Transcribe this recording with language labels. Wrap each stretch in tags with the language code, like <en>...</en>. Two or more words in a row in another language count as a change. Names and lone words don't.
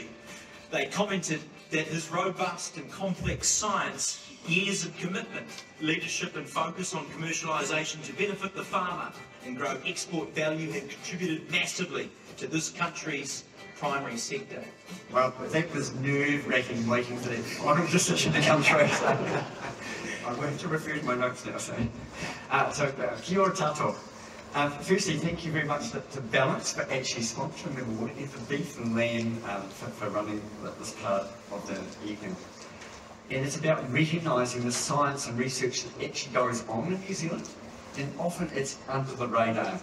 <en>They commented that his robust and complex science, years of commitment, leadership and focus on commercialisation to benefit the farmer and grow export value have contributed massively to this country's primary sector. Well, that was nerve-wracking waiting for that final decision to come through. I'm going to refer to my notes now. So,</en> <mi>kia ora tātou.</mi> <en>Firstly, thank you very much to Balance for actually sponsoring the award, and for Beef and Lamb for running this part of the evening. And it's about recognising the science and research that actually goes on in New Zealand, and often it's under the radar.</en>